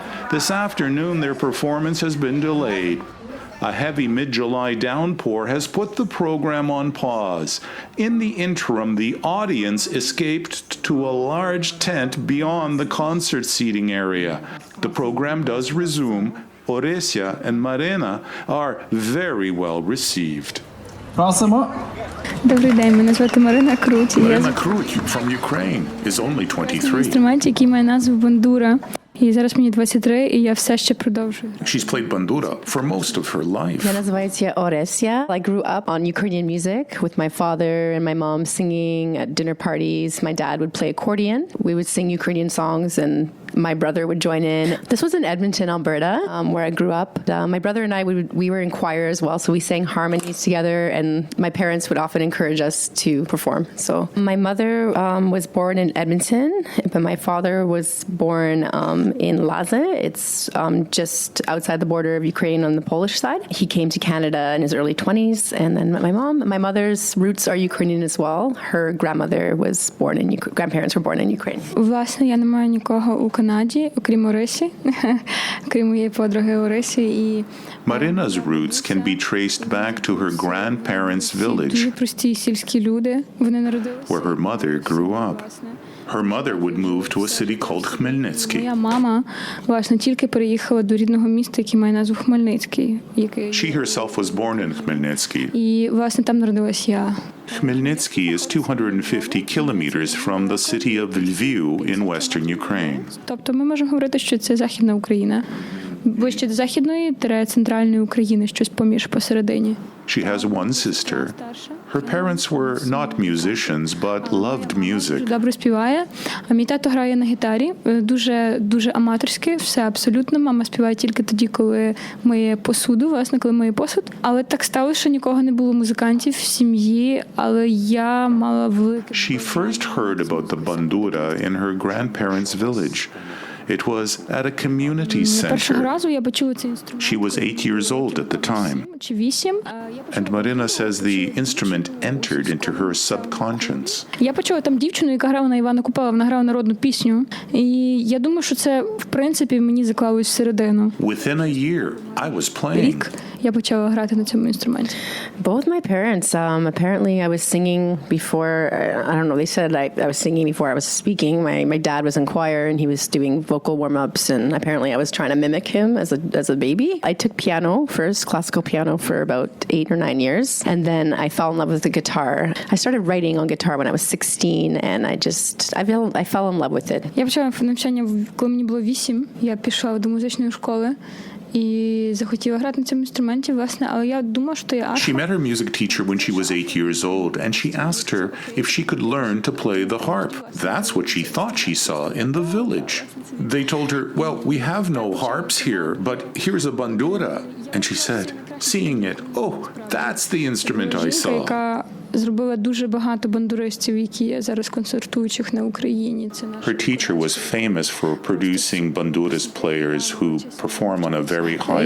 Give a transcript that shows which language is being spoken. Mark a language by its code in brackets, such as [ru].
[en] This afternoon, their performance has been delayed. A heavy mid-July downpour has put the program on pause. In the interim, the audience escaped to a large tent beyond the concert seating area. The program does resume. Rossa and Marina are very well received. [uk] Просимо. Добрий день, мене звати Марина Крут. [en] Marina Krut from Ukraine is only 23. [uk] Інструмент, який має назву бандура. І зараз мені 23, і я все ще продовжую. [en] She's played bandura for most of her life. [uk] Я називаюся Rossa. [en] I grew up on Ukrainian music with my father and my mom singing at dinner parties. My dad would play accordion. We would sing Ukrainian songs and my brother would join in. This was in Edmonton, Alberta, where I grew up. My brother and I, we were in choir as well, so we sang harmonies together, and my parents would often encourage us to perform. So my mother was born in Edmonton, but my father was born in Laza. It's just outside the border of Ukraine on the Polish side. He came to Canada in his early 20s, and then my mother's roots are Ukrainian as well. Her grandmother was born in grandparents were born in Ukraine. [uk] Власне, я не маю нікого у Канаді, окрім Оресі, окрім моєї подруги Оресі. І [en] Marina's roots can be traced back to her grandparents' village, [uk] дуже прості сільські люди. Вони народилися. [en] where her mother grew up. Her mother would move to a city called Khmelnytsky. [uk] Моя мама, власне, тільки переїхала до рідного міста, який має назву Хмельницький. [en] She herself was born in Khmelnytsky. [uk] І, власне, там народилась я. [en] Khmelnytsky is 250 kilometers from the city of Lviv in western Ukraine. [uk] Тобто ми можемо говорити, що це Західна Україна. Ближче до Західної – центральної України, щось поміж посередині. [en] She has one sister. Her parents were not musicians, but loved music. [uk] Добре співає, а мій тато грає на гітарі, дуже аматорськи, все абсолютно. Мама співає тільки тоді, коли миє посуду, власне, коли миє посуд. Але так сталося, що нікого не було музикантів в сім'ї, але я мала велике... [en] She first heard about the bandura in her grandparents' village. It was at a community [uk] Першого [en] center. [uk] разу я почула цей інструмент. [en] She was 8 years old at the time. [uk] Чи 8. [en] And Marina says the instrument entered into her subconscious. [uk] Я почула там дівчину, яка грала на Івана Купала, вона грала народну пісню. І я думаю, що це, в принципі, мені заклалось всередину. [en] Within a year, I was playing. [uk] Рік я почала грати на цьому інструменті. [en] Both my parents, apparently I was singing before, I don't know, they said I was singing before I was speaking. My dad was in choir and he was doing vocal warm-ups, and apparently I was trying to mimic him as a baby. I took piano first, classical piano, for about 8 or 9 years, and then I fell in love with the guitar. I started writing on guitar when I was 16, and I fell in love with it. [uk] Я почала навчання, коли мені було 8. Я пішла до музичної школи і захотіла грати на цьому інструменті, власне, але я думала, що я [en] She met her music teacher when she was 8 years old, and she asked her if she could learn to play the harp. That's what she thought she saw in the village. They told her, well, we have no harps here, but here's a bandura. And she said, seeing it, oh, that's the instrument I saw. [uk] яка зробила дуже багато бандуристів, які є зараз концертуючих на Україні. Це [en] Her teacher was famous for producing banduras players who perform on a very high